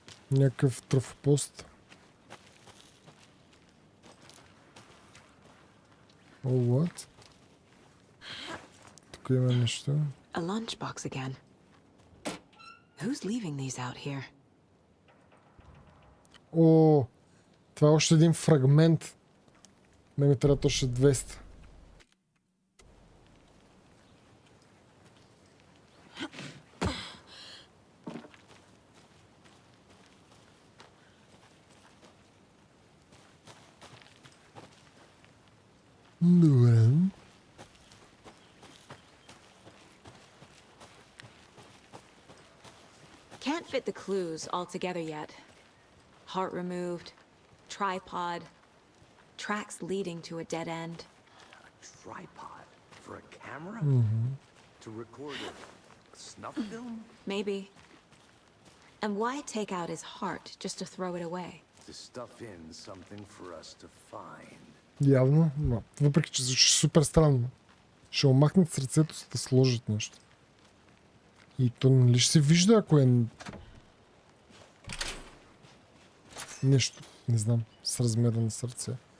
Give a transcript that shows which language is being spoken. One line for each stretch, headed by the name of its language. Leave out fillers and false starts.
Bulgarian: Някакъв трафопост.
English: Oh, what?
Bulgarian: Тук има нещо.
English: A lunchbox again. Who's leaving these out here?
Bulgarian: О, това е още един фрагмент. Не ми трябва точно 200. Добре.
English: Can't fit the clues all together yet. Heart removed, tripod, tracks leading to a dead end. A tripod for a camera? To record a snuff film? Maybe. And why take out his heart just to throw it away? To stuff in something for us to find.
Bulgarian: Явно, но въпреки че звучи супер странно. Ще омахнат сърцето, за да сложат нещо. И то нали ще се вижда, ако е нещо, не знам, с размера на сърце.